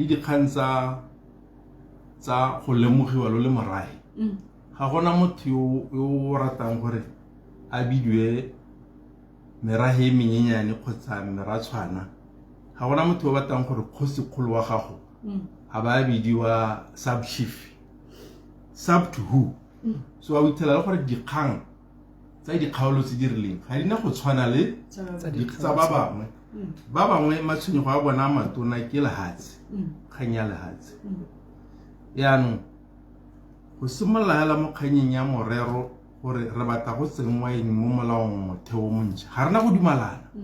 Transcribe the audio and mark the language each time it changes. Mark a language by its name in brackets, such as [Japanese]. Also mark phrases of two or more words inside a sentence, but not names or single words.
[Tswana] dikgang tsa go lemogiwa lo le morae ga gona motho yo ratang gore a bidiwe merahe e menyenyane kgotsa meratshwana ga gona motho yo batang gore kgosikgolo wa gago a ba bidiwa [English] sub chief sub to who so [Tswana] a ithala gore dikgang tsa dikgaolo tse di rileng ga dina go tshwana le tsa ba bangwe matshwenyego a bona matona ke lehatsi kgang ya lehatsi yaanong go simolola hela mo kganyeng ya morero gore re batla go tsenngwa eng mo molaong motheo montšha ga rena go dumalana